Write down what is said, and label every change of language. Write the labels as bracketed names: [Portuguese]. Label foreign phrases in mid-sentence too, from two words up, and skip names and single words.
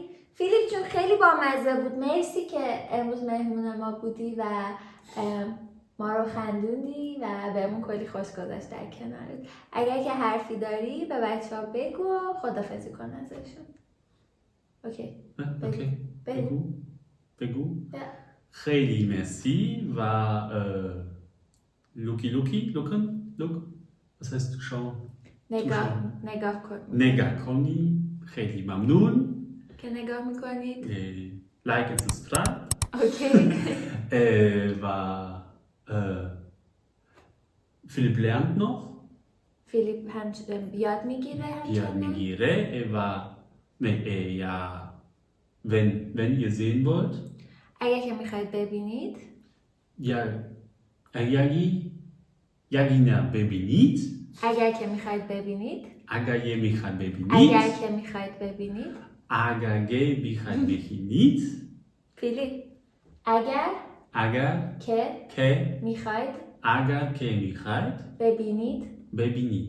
[Persian] فیلیپ جون خیلی بامزه بود. مرسی که امروز مهمون ما بودی و ما رو خندوندی و بهمون کلی خوش گذشت در کنارت. اگر که حرفی داری به بچه ها بگو خدافظی کن ازشون. اوکی. بگو. خیلی مرسی و لوک [German] was heißt schauen [Persian] نگاه کنی. خیلی ممنون که نگاه میکنید. لایک و سابسکرایب. اوکی. [German] و فیلیپ lernt noch. [Persian] فیلیپ یاد میگیره و یا [German] wenn ihr sehen wollt. [Persian] اگر که میخواید ببینید. اگر که میخواید ببینید. فیلیپ اگر که میخواید ببینید.